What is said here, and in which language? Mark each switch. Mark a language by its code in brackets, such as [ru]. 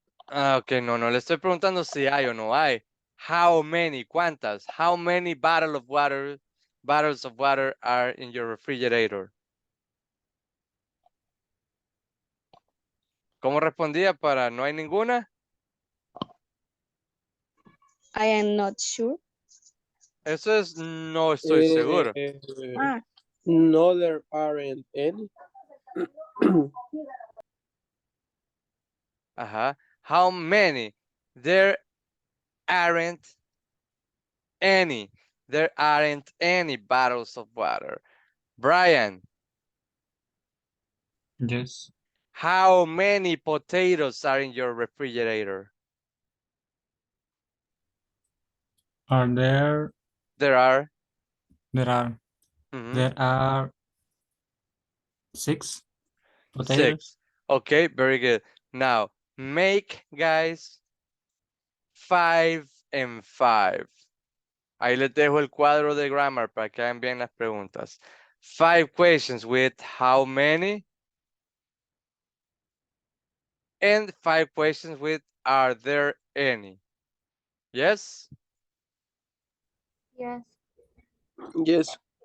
[es] Ok, no le estoy preguntando si hay o no hay. [en] How many, [es] cuántas? [en] How many bottles of water are in your refrigerator? [es] ¿Cómo respondía para no hay ninguna? [en] I am not sure. [es] Eso es no estoy seguro. Ah, [en] No, there aren't any. Ajá. How many? There aren't any. There aren't any bottles of water. Brian, Yes. how many potatoes are in your refrigerator? Are there? There are. There are. Mhm. There are 6 potatoes. 6. Okay, very good. Now, make, guys, 5 and 5. [es] Ahí les dejo el cuadro de grammar para que hagan bien las preguntas. [en] 5 questions with how many? And 5 questions with are there any? Yes? Yes. Yes.